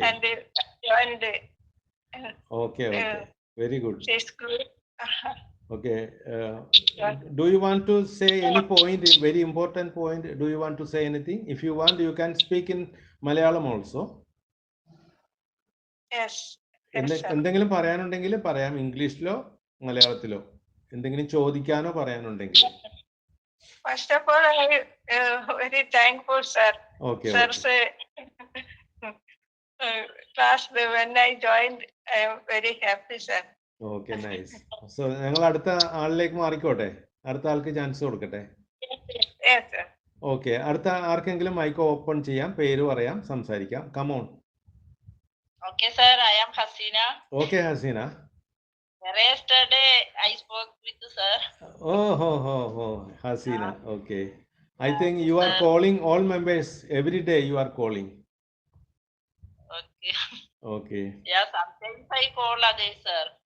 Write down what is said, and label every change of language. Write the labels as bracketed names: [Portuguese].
[English] And joined. Okay. Okay. Very good. This group. Okay. Do you want to say any point? Very important point. Do you want to say anything? If you want, you can speak in Malayalam also. Yes. [Malayalam] എന്തെങ്കിലും പറയാനുണ്ടെങ്കിൽ പറയാം, ഇംഗ്ലീഷിലോ മലയാളത്തിലോ. എന്തെങ്കിലും ചോദിക്കാനോ പറയാനുണ്ടെങ്കിൽ. [English] First of all, I very thankful, sir. Okay. Sir's class when I joined, I am very happy, sir. Okay, nice. [Malayalam] So ഞങ്ങൾ അടുത്ത ആളിലേക്ക് മാറിക്കോട്ടെ, അടുത്ത ആൾക്ക് chance കൊടുക്കട്ടെ. [English] Yes, sir. [Malayalam] ഓക്കെ, അടുത്ത ആർക്കെങ്കിലും മൈക്ക് ഓപ്പൺ ചെയ്യാം, പേര് പറയാം, സംസാരിക്കാം. [English] Come on. Okay, sir. I am Hasina. Okay, Hasina. Yesterday I spoke with sir. Oh, Hasina. Okay. I think you are calling all members every day. You are calling. Okay. Okay. Yeah, sometimes I call others, sir.